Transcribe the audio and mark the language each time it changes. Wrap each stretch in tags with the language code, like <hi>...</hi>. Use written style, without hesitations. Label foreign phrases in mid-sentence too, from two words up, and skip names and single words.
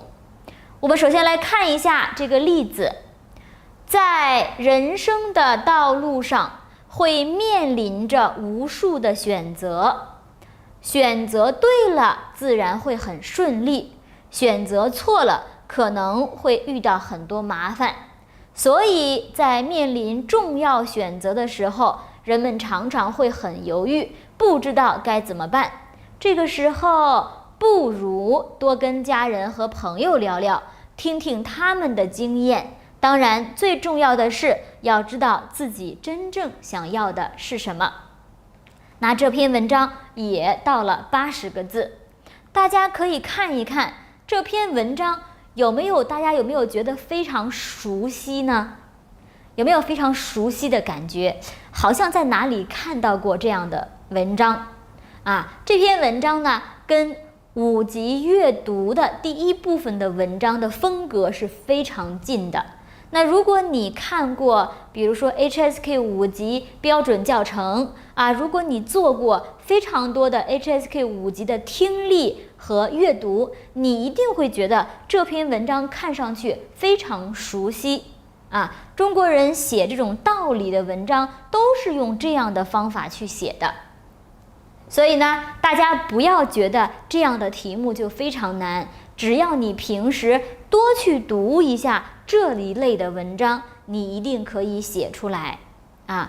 <zh>我們首先來看一下這個例子，在人生的道路上會面臨着無數的選擇，選擇對了自然會很順利，選擇錯了可能會遇到很多麻煩。所以在面臨重要選擇的時候，人們常常會很猶豫，不知道該怎麼辦。這個時候不如多跟家人和朋友聊聊，聽聽他們的經驗。當然最重要的是要知道自己真正想要的是什麼。那這篇文章也到了80個字，大家可以看一看這篇文章大家有沒有覺得非常熟悉呢？有沒有非常熟悉的感覺？好像在哪裡看到過這樣的文章這篇文章呢，跟5級閱讀的第一部分的文章的風格是非常近的。那如果你看过比如說 HSK 5級標準教程如果你做過非常多的 HSK 5 級的聽力和閱讀，你一定會覺得這篇文章看上去非常熟悉啊，中國人寫這種道理的文章都是用這樣的方法去寫的。所以呢，大家不要覺得這樣的題目就非常難，只要你平時多去讀一下這一類的文章，你一定可以寫出來啊。</zh>